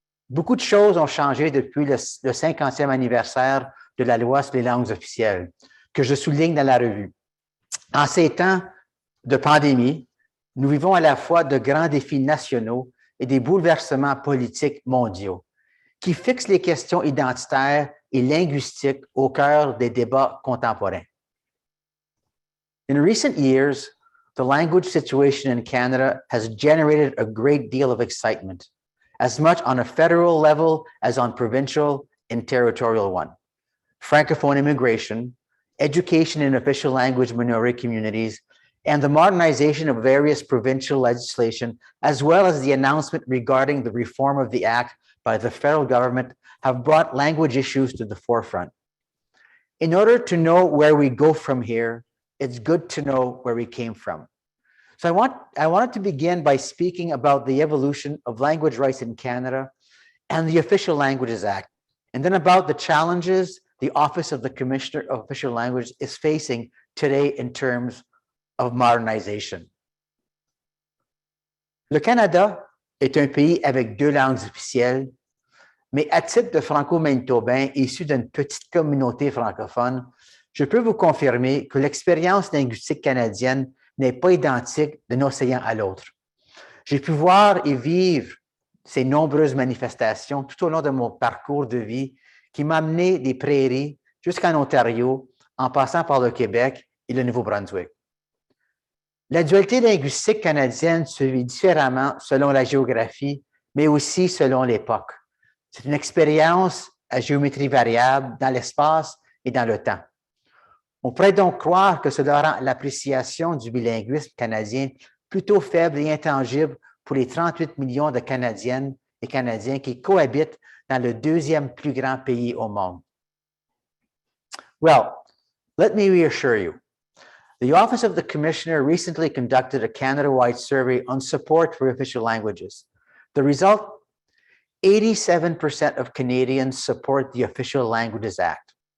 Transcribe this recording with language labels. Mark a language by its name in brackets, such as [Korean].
[French] Beaucoup de choses ont changé depuis le 50e anniversaire de la loi sur les langues officielles, que je souligne dans la revue. En ces temps de pandémie, nous vivons à la fois de grands défis nationaux et des bouleversements politiques mondiaux qui fixent les questions identitaires et linguistiques au cœur des débats contemporains. [English] In recent years, the language situation in Canada has generated a great deal of excitement, as much on a federal level as on provincial and territorial one. Francophone immigration, education in official language minority communities, and the modernization of various provincial legislation, as well as the announcement regarding the reform of the Act by the federal government, have brought language issues to the forefront. In order to know where we go from here, it's good to know where we came from. So I wanted to begin by speaking about the evolution of language rights in Canada and the Official Languages Act, and then about the challenges the Office of the Commissioner of Official Language is facing today in terms of modernization. [French] Le Canada est un pays avec deux langues officielles, mais à titre de franco-manitobain issu d'une petite communauté francophone, je peux vous confirmer que l'expérience linguistique canadienne n'est pas identique d'un océan à l'autre. J'ai pu voir et vivre ces nombreuses manifestations tout au long de mon parcours de vie qui m'a amené des prairies jusqu'en Ontario, en passant par le Québec et le Nouveau-Brunswick. La dualité linguistique canadienne se vit différemment selon la géographie, mais aussi selon l'époque. C'est une expérience à géométrie variable dans l'espace et dans le temps. On pourrait donc croire que cela rend l'appréciation du bilinguisme canadien plutôt faible et intangible pour les 38 millions de Canadiennes et Canadiens qui cohabitent dans le deuxième plus grand pays au monde. [English] Well, let me reassure you. The Office of the Commissioner recently conducted a Canada-wide survey on support for official languages. The result, 87% of Canadians support the Official Languages Act.